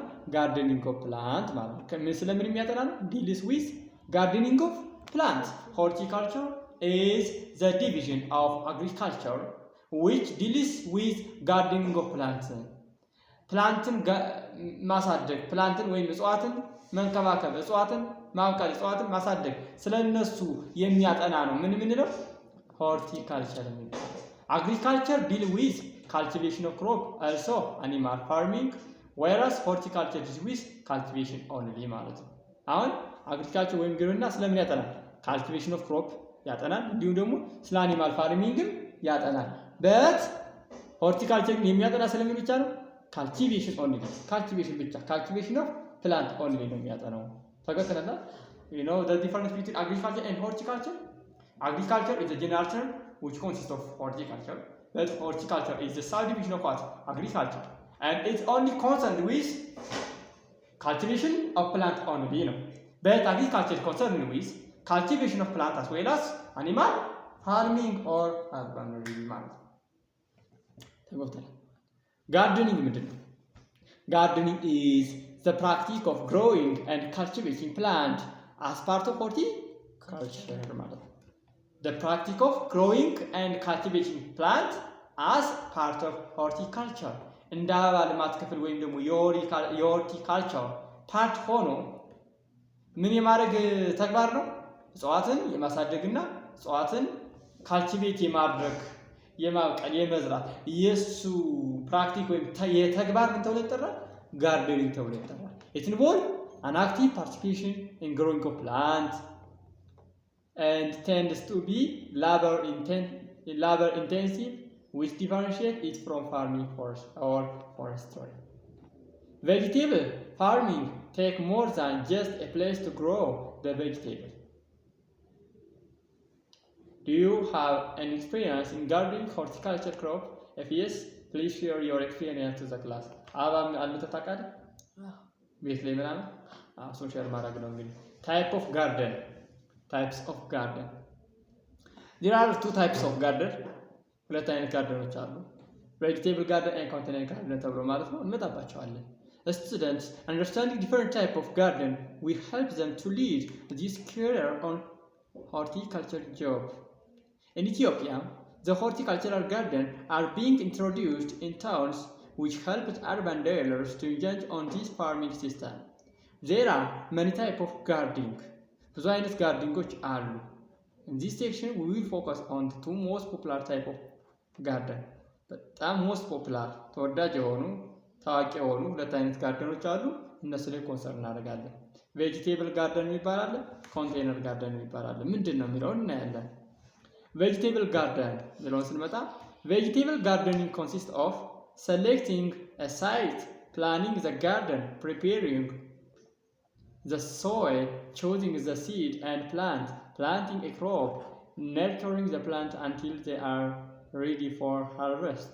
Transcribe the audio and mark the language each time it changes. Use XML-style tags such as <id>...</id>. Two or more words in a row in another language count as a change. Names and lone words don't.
<en>gardening of plant</en> <am>ማለት ነው። ከምን ስለምን የሚያጠና ነው?</am> <en>deals with gardening of plant. Horticulture is the division of agriculture which deals with gardening of plant።</en> <am>ፕላንትን ማሳደግ፣ ፕላንትን ወይም እጽዋትን መንከባከብ፣ እጽዋትን ማብቀል፣ እጽዋትን ማሳደግ ስለነሱ የሚያጠና ነው። ምን ምንለው? ሆርቲካልቸር የሚባለው።</am> <en>agriculture deal with cultivation of crop, also animal farming, whereas horticulture is with cultivation only</en> <am>ማለት ነው። አሁን አግሪካልቸር ወይም ግብርና ስለምን ያጠናል?</am> <en>cultivation of crop</en> <am>ያጠናል፣ እንዲሁም ደግሞ ስለ</am> <en>animal farming</en> <am>ያጠናል። በት ሆርቲካልቸር የሚያጠና ስለምን ብቻ ነው?</am> <en>cultivation only፣ cultivation ብቻ፣ cultivation of plant only</en> <am>ነው የሚያጠናው። ተገተናል።</am> <en>you know the difference between agriculture and horticulture? Agriculture is a general term which consists of horticulture. But horticulture is the subdivision of what? Agriculture. And it's only concerned with cultivation of plant only, you know. But agriculture is concerned with cultivation of plant as well as animal farming or husbandry. Gardening. Gardening is the practice of growing and cultivating plant as part of horticulture. The practice of growing and cultivating plant as part of horticulture.</en> <am>እንደ አበባ ልማት ክፍል ወይም ደግሞ የሆርቲካልቸር ፓርት ሆኖ ምን የማድረግ ተግባር ነው? እጽዋትን የማሳደግና እጽዋትን ካልቲቬት የማድረግ የማብቀል የመዝራት የሱ ፕራክቲክ ወይም የተግባር ምን ተብሎ ይጠራል? ጋርደኒንግ ተብሎ ይጠራል።</am> <en>It involves an active participation in growing of plant and tends to be labor intensive, which differentiates it from farming or forestry. Vegetable farming takes more than just a place to grow the vegetable. Do you have an experience in gardening horticulture crop? If yes, please share your experience to the class.</en> <am>አበባ አሉት ታውቃለህ? ቤት ላይ ምናምን ሶሻል ማድረግ ነው እንግዲህ።</am> <en>Type of garden. Types of garden. There are two types of garden.</en> <am>ሁለት አይነት ጋርደኖች አሉ።</am> <en>vegetable garden and container garden</en> <am>ተብሎ ማለት ነው። እንመጣባቸዋለን።</am> <en>Students understanding different type of garden will help them to lead this career on horticulture job. In Ethiopia, the horticultural garden are being introduced in towns which helps urban dwellers to engage on this farming system. There are many type of gardening.</en> <am>ብዙ አይነት ጋርደኒንጎች አሉ።</am> <en>In this section we will focus on the two most popular type of garden.</en> <am>በጣም</am> <en>most popular</en> <am>ተወዳጅ የሆኑ ታዋቂ የሆኑ ሁለት አይነት ጋርደኖች አሉ። እነሱ ላይ ኮንሰርን እናደርጋለን።</am> <en>vegetable garden</en> <am>የሚባል አለ፣</am> <en>container garden</en> <am>የሚባል አለ። ምንድን ነው የሚለውን እናያለን።</am> <en>vegetable garden</en> <am>የሚለውን ስንመጣ</am> <en>vegetable gardening consists of selecting a site, planning the garden, preparing the soil, choosing the seed and plant, planting a crop, nurturing the plant until they are ready for harvest.</en>